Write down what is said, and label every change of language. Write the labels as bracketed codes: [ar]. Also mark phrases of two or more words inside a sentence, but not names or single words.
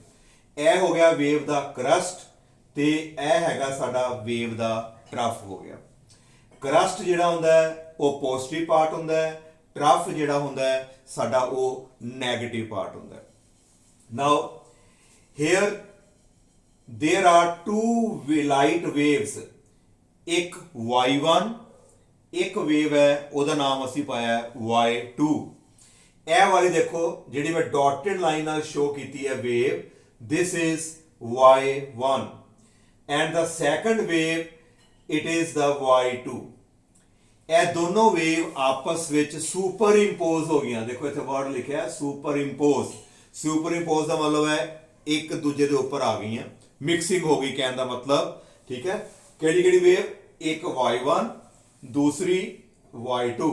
[pa] ਇਹ ਹੋ ਗਿਆ ਵੇਵ ਦਾ ਕਰਸਟ ਤੇ ਇਹ ਹੈਗਾ ਸਾਡਾ ਵੇਵ ਦਾ ਟਰਫ ਹੋ ਗਿਆ। ਕਰਸਟ ਜਿਹੜਾ ਹੁੰਦਾ ਹੈ ਉਹ ਪੋਜ਼ਿਟਿਵ ਪਾਰਟ ਹੁੰਦਾ ਹੈ, ਟਰਫ ਜਿਹੜਾ ਹੁੰਦਾ ਹੈ ਸਾਡਾ ਉਹ ਨੈਗੇਟਿਵ ਪਾਰਟ ਹੁੰਦਾ ਹੈ। [en] now here there are two light waves, [hi] एक y1 एक वेव है [pa] ਉਹਦਾ ਨਾਮ ਅਸੀਂ ਪਾਇਆ y2। ਇਹ ਵਾਲੀ ਦੇਖੋ ਜਿਹੜੀ ਮੈਂ ਡਾਟਡ ਲਾਈਨ ਨਾਲ ਸ਼ੋ ਕੀਤੀ ਹੈ ਵੇਵ [en] this is y1 and the second wave it is the y2। [pa] ਇਹ ਦੋਨੋਂ ਵੇਵ ਆਪਸ ਵਿੱਚ ਸੁਪਰ ਇੰਪੋਜ਼ ਹੋ ਗਈਆਂ। ਦੇਖੋ ਇੱਥੇ ਵਰਡ ਲਿਖਿਆ ਹੈ ਸੁਪਰ ਇੰਪੋਜ਼। ਸੁਪਰ ਇੰਪੋਜ਼ ਦਾ ਮਤਲਬ ਹੈ ਇੱਕ ਦੂਜੇ ਦੇ ਉੱਪਰ ਆ ਗਈਆਂ, ਮਿਕਸਿੰਗ ਹੋ ਗਈ ਕਹਿਣ ਦਾ ਮਤਲਬ। ਠੀਕ ਹੈ, ਕਿਹੜੀ ਕਿਹੜੀ ਵੇਵ? ਇੱਕ y1 ਦੂਸਰੀ y2।